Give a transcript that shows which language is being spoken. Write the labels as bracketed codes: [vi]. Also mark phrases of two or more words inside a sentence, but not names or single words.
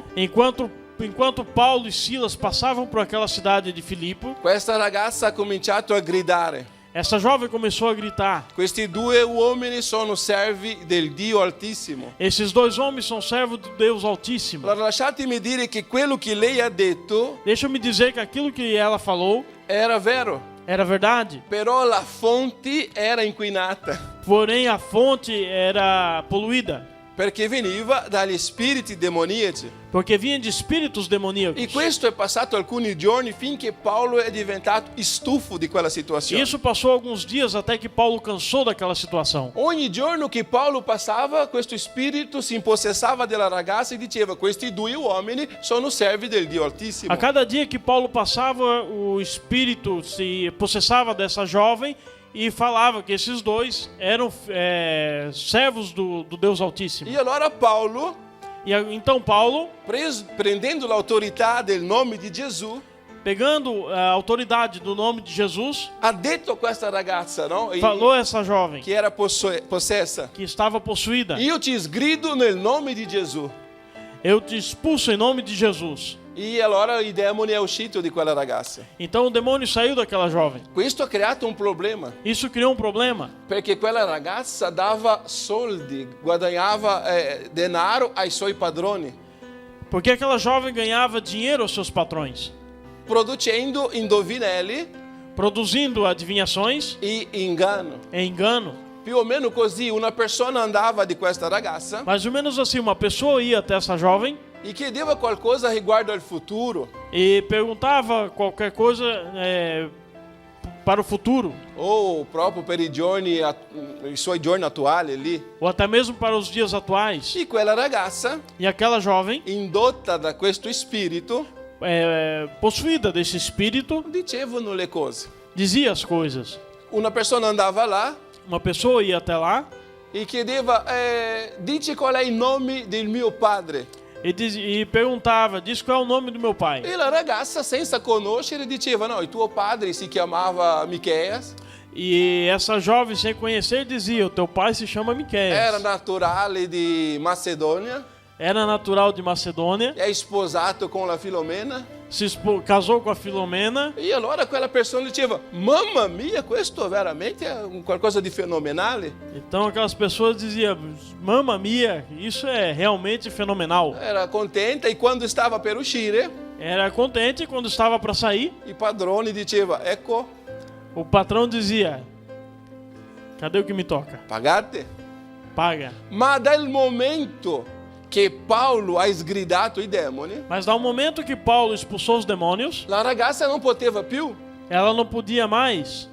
[pt] Enquanto Paulo e Silas passavam por aquela cidade de Filipe, [it] questa ragazza ha cominciato a gridare. [pt] essa jovem começou a gritar: [it] Questi 2 uomini sono servi del Dio Altissimo. [pt] esses 2 homens são servos do Deus Altíssimo. [it] Allora lasciatemi dire che quello che lei ha detto [pt] Deixa-me dizer que aquilo que ela falou [it] era vero, [pt] era verdade, [it] però la fonte era inquinata, [pt] porém a fonte era poluída, [it] perché veniva dagli spiriti demoniaci. [pt] porque vinha de espíritos demoníacos. [it] E questo è passato alcuni giorni finché Paolo è diventato stufo di quella situazione. [pt] Isso passou alguns dias até que Paulo cansou daquela situação. [it] Ogni giorno che Paolo passava, questo spirito si impossessava della ragazza e diceva: questi 2 uomini sono servi del Dio Altissimo. [pt] A cada dia que Paulo passava, o espírito se possessava dessa jovem e falava que esses 2 eram servos do Deus Altíssimo. [it] E allora Paolo, [pt] Então Paulo, [it] prendendo l'autorità del nome di Gesù, [pt] pegando a autoridade do nome de Jesus, [it] ha detto a questa ragazza, no? [pt] falou a essa jovem [it] Che era possessa: [pt] que estava possuída: [it] io ti sgrido nel nome di Gesù. [pt] eu te expulso em nome de Jesus. [it] E allora il demone è uscito di quella ragazza. [pt] Então o demônio saiu daquela jovem. [it] Questo ha creato un problema, [pt] Isso criou um problema, [it] perché quella ragazza dava soldi, guadagnava denaro ai suoi padroni, [pt] porque aquela jovem ganhava dinheiro aos seus patrões, [it] producendo indovinelli [pt] produzindo adivinhações e engano. e engano. [it] Più o meno così una persona andava di questa ragazza [pt] Mais ou menos assim, uma pessoa ia até essa jovem [it] e chiedeva qualcosa riguardo al futuro, [pt] e perguntava qualquer coisa para o futuro, [it] o proprio per i suoi giorni attuali lì. [pt] ou até mesmo para os dias atuais. [it] E quella ragazza, [pt] E aquela jovem, [it] indotta da questo spirito, [pt] possuída desse espírito, [it] dicevano le cose. [pt] dizia as coisas. [it] Una persona andava là [pt] Uma pessoa ia até lá [it] e chiedeva: dici qual è il nome del mio padre. [pt] e perguntava: diz qual é o nome do meu pai. [it] E la ragazza, senza conoscere, diceva: no, il tuo padre si chiamava Micheias, [pt] E essa jovem, sem conhecer, dizia: o teu pai se chama Miqueias. [it] era naturale di Macedonia, [pt] Era natural de Macedônia, [it] è sposato con la Filomena. [pt] casou com a Filomena. [it] E allora quella persona diceva: mamma mia, questo veramente è qualcosa di fenomenale. [pt] Então aquelas pessoas diziam: [it] mamma mia, [pt] isso é realmente fenomenal. [it] Era contenta e quando stava per uscire, [pt] era contente quando estava para sair. [it] I padroni diceva, ecco, [pt] O patrão dizia: cadê o que me toca? [it] pagate. [pt] Paga. [it] Ma dal momento che Paolo ha sgridato i demoni, [pt] Mas no momento que Paulo expulsou os demônios, [it] la ragazza non poteva più. [pt] ela não podia mais.